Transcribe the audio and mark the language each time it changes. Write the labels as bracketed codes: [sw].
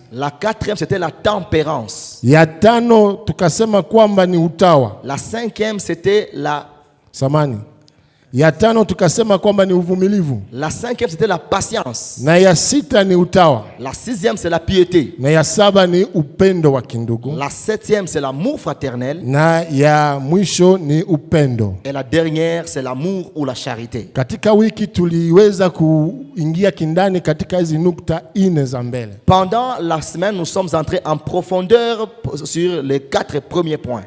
[fr] La quatrième c'était la tempérance. [sw] Ya tano tukasema kwamba ni utawa. [fr] La cinquième c'était la [sw] samani. Ya tano tukasema kwamba ni uvumilivu. [fr] La cinquième c'était la patience. [sw] Na ya sita ni utawa. [fr] La sixième c'est la piété. [sw] Na ya saba ni upendo wa kindugu. [fr] La septième c'est l'amour fraternel. [sw] Na ya mwisho ni upendo. [fr] Et la dernière c'est l'amour ou la charité. [sw] Katika wiki tuliweza kuingia kindani katika hizi nukta 4 za mbele. [fr] Pendant la semaine nous sommes entrés en profondeur sur les 4 premiers points.